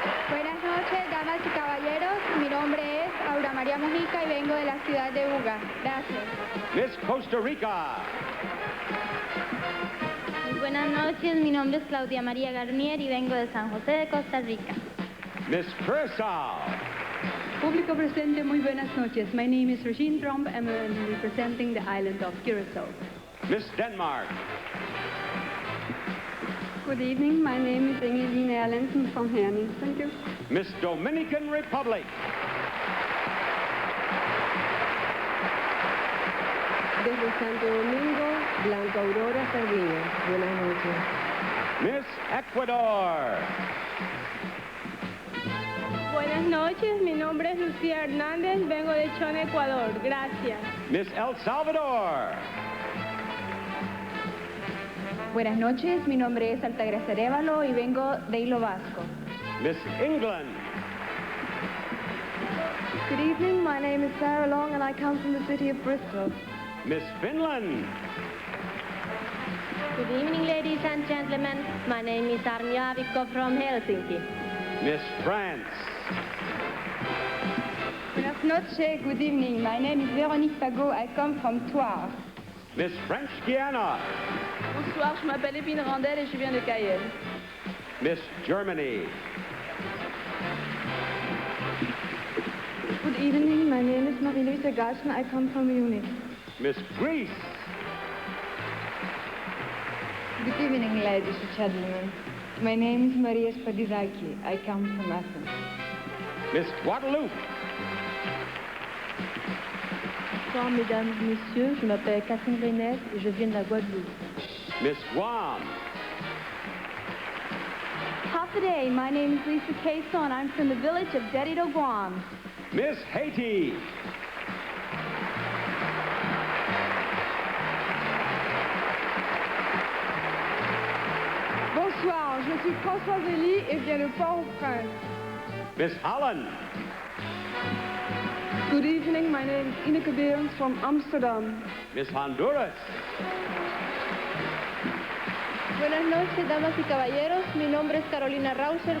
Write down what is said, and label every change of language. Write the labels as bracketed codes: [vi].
[es] Buenas noches, damas y caballeros. Mi nombre es Aura María Mujica y vengo de la ciudad de Buga. Gracias. [en] Miss Costa Rica. [es] Muy buenas noches. Mi nombre es Claudia María Garnier y vengo de San José de Costa Rica. [en] Miss Curacao. [es] Público presente, muy buenas noches. [en] My name is Regine Tromp, and I'm representing the island of Curacao. Miss Denmark. Good evening. My name is Engeline Erlandsen from Herning. Thank you. Miss Dominican Republic. [es] Desde Santo Domingo, Blanca Aurora Sardiña. Buenas noches. [en] Miss Ecuador. [es] Buenas noches. Mi nombre es Lucía Hernández. Vengo de Chone, Ecuador. Gracias. [en] Miss El Salvador. [es] Buenas noches. Mi nombre es Altagracia Arévalo y vengo de Hilo Vasco. [en] Miss England. Good evening. My name is Sarah Long, and I come from the city of Bristol. Miss Finland. Good evening, ladies and gentlemen. My name is Armia Avikko from Helsinki. Miss France. [es] Buenas noches. [en] Good evening. My name is Véronique Fagot. I come from Thouars. Miss French Guiana. [fr] Bonsoir. Je m'appelle Épine Randel et je viens de Cayenne. [en] Miss Germany. Good evening. My name is Marie-Louise Garschen. I come from Munich. Miss Greece. Good evening, ladies and gentlemen. My name is Maria Spadizaki. I come from Athens. Miss Guadeloupe. [fr] Bonsoir, mesdames et messieurs. Je m'appelle Catherine Reynès et je viens de la Guadeloupe. [en] Miss Guam. Hafaday, my name is Lisa Cason. I'm from the village of Dedido, Guam. Miss Haiti. [fr] Bonsoir, je suis Françoise Elie et viens de Port-au-Prince. [en] Miss Holland. Good evening, my name is Ineke Behrens from Amsterdam. Miss Honduras. [es] Buenas noches, damas y caballeros. Mi nombre es Carolina Rauser.